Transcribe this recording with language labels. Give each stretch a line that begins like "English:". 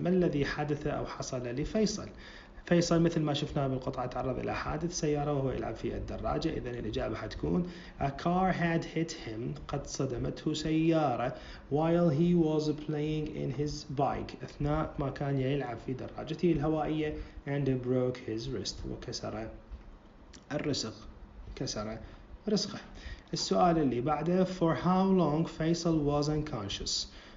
Arabic: ما الذي حدث أو حصل لفيصل. فيصل مثل ما شفنا بالقطعة تعرض إلى حادث سيارة وهو يلعب في الدراجة. إذن الإجابة حتكون
English: a car had hit him.
Arabic: قد صدمته سيارة
English: while he was playing in his bike.
Arabic: أثناء ما كان يلعب في دراجته الهوائية
English: and broke his wrist
Arabic: وكسر رسغه. السؤال اللي بعده
English: for how long فيصل was unconscious.